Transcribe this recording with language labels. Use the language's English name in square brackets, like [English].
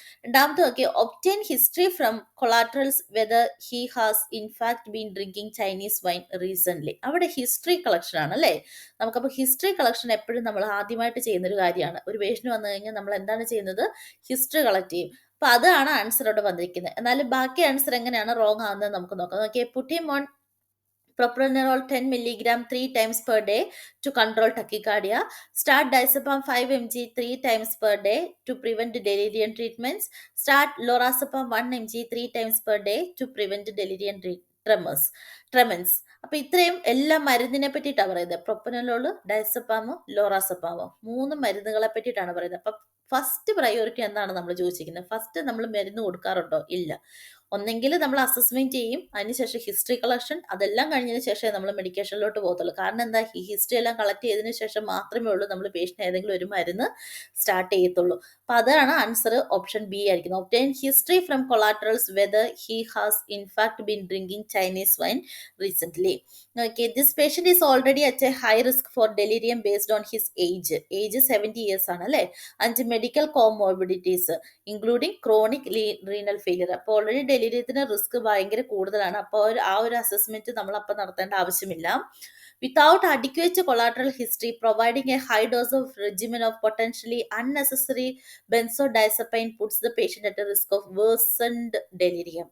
[Malayalam] രണ്ടാമത്തെ നോക്കി, [English] Obtain history from collaterals whether he has in fact been drinking Chinese wine recent. [Malayalam] അവിടെ history collection ആണ് അല്ലേ? നമുക്കപ്പോൾ ഹിസ്റ്ററി കളക്ഷൻ എപ്പോഴും നമ്മൾ ആദ്യമായിട്ട് ചെയ്യുന്ന ഒരു കാര്യമാണ്. ഒരു പേഷ്യന്റ് വന്നു കഴിഞ്ഞാൽ നമ്മൾ എന്താണ് ചെയ്യുന്നത്? ഹിസ്റ്ററി കളക്ട് ചെയ്യും. അപ്പൊ അതാണ് ആൻസർ അവിടെ വന്നിരിക്കുന്നത്. എന്നാലും ബാക്കി ആൻസർ എങ്ങനെയാണ് റോങ് ആകുന്നത് നമുക്ക് നോക്കാം. [English] നോക്കിയേ, putting on propranolol 10 milligram 3 times per day to control tachycardia. Start diazepam 5 mg 3 times per day to prevent delirium treatments. Start lorazepam 1 mg 3 times per day to prevent delirium tremens. [Malayalam] അപ്പൊ ഇത്രയും എല്ലാ മരുന്നിനെ പറ്റിയിട്ടാണ് പറയുന്നത്. പ്രൊപ്പനലോള്, ഡയസപ്പാമ്, ലോറാസപ്പാമ്, 3 മരുന്നുകളെ പറ്റിയിട്ടാണ് പറയുന്നത്. അപ്പൊ ഫസ്റ്റ് പ്രയോറിറ്റി എന്താണ് നമ്മൾ ചോദിച്ചിരിക്കുന്നത്? ഫസ്റ്റ് നമ്മൾ മരുന്ന് കൊടുക്കാറുണ്ടോ? ഇല്ല. ഒന്നെങ്കിൽ നമ്മൾ അസസ്മെന്റ് ചെയ്യും, അതിനുശേഷം ഹിസ്റ്ററി കളക്ഷൻ, അതെല്ലാം കഴിഞ്ഞതിന് ശേഷമേ നമ്മൾ മെഡിക്കേഷനിലോട്ട് പോകത്തുള്ളൂ. കാരണം എന്താ? ഈ ഹിസ്റ്ററി എല്ലാം കളക്ട് ചെയ്തതിനു ശേഷം മാത്രമേ ഉള്ളൂ നമ്മൾ പേഷ്യന്റ് ഏതെങ്കിലും ഒരു മരുന്ന് സ്റ്റാർട്ട് ചെയ്യത്തുള്ളൂ. അപ്പൊ അതാണ് ആൻസർ ഓപ്ഷൻ ബി ആയിരിക്കുന്നത്. [English] Obtain history from collaterals whether he has in fact been drinking Chinese wine recent. Okay, this patient is already at a high risk for delirium based on his age. Age 70 years ആണ് അല്ലേ? And medical comorbidities including chronic renal failure. [Malayalam] അപ്പോൾ already ഡെലിരിയത്തിന് risk ഭയങ്കര കൂടുതലാണ്. അപ്പോൾ ആ ഒരു assessment നമ്മൾ അപ്പം നടത്തേണ്ട ആവശ്യമില്ല. [English] Without adequate collateral history, providing a high dose of regimen of potentially unnecessary benzodiazepine puts the patient at a risk of worsened delirium.